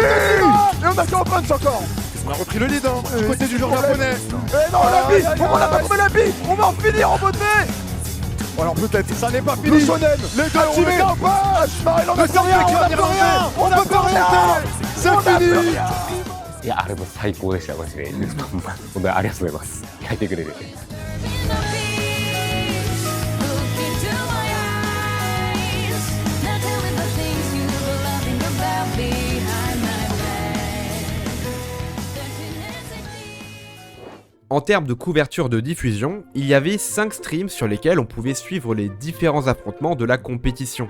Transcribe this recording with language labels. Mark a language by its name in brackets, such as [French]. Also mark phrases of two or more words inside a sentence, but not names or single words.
[French] Et on a KO punch encore. On a repris le lead, hein, du côté du joueur japonais. Et non, la bille. Pourquoi on n'a pas trouvé la bille? On va en finir en beauté. Alors peut-être, ça n'est pas fini. Le shonen, les deux activés. On ne peut rien, on ne peut rien. C'est fini. [Japanese] いや、あれも最高でした、マジで。本当にありがとうございます。書いてくれて。 [French] En termes de couverture de diffusion, il y avait 5 streams sur lesquels on pouvait suivre les différents affrontements de la compétition.